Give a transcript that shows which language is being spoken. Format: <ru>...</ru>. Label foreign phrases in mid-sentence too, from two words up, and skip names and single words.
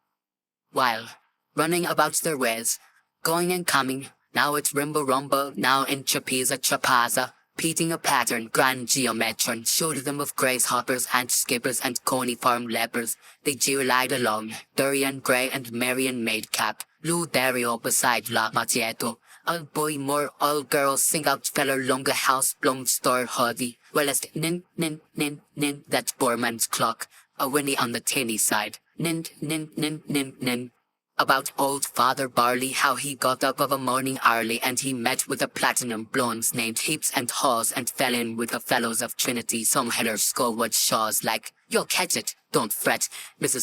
<en>While running about their ways, going and coming, now it's Rimbo Rumbo, now in Trapeza Trapaza, repeating a pattern, grand geometron, showed them of gracehoppers and skippers and coney farm lepers. They jeered along, Durian Grey and Marian Maidcap, Lou Dario beside La Macieto. All boy more, all girls sing out feller longer house blonde store hoodie. Wellest nin nin nin nin, that poor man's clock, a whinny on the tinny side. Nin nin nin nin nin. About old Father Barley, how he got up of a morning early and he met with the platinum blondes named Heaps and Haws and fell in with the fellows of Trinity. Some header skullwood shaws like, you'll catch it, don't fret, Mrs.</en>